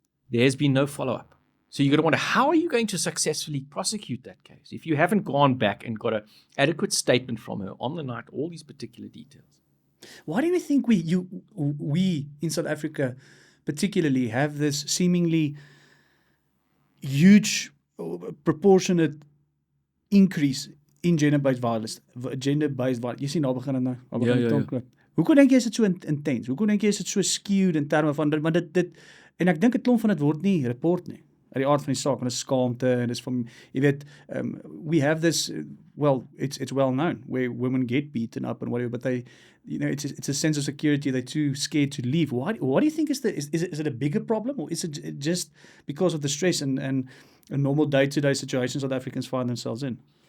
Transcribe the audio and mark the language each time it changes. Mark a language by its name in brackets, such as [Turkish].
[English] There's been no follow-up. So you've got to wonder, how are you going to successfully prosecute that case if you haven't gone back and got an adequate statement from her on the night, all these particular details? Why do you think we in South Africa particularly have this seemingly huge proportionate increase in gender-based violence? [Afrikaans] Jy sien nou begin dit nou. Hoekom dink jy is dit so intens? Hoekom dink jy is dit so skewed in terme van want dit en ek dink 'n klomp van dit word nie report nie. Uit die aard van die saak, en dit is skaamte en dis van jy weet [English] we have this it's well known where women get beaten up and whatever, but they it's a sense of security, they're too scared to leave. What do you think is it a bigger problem, or is it just because of the stress and normal day-to-day situations South Africans find themselves in?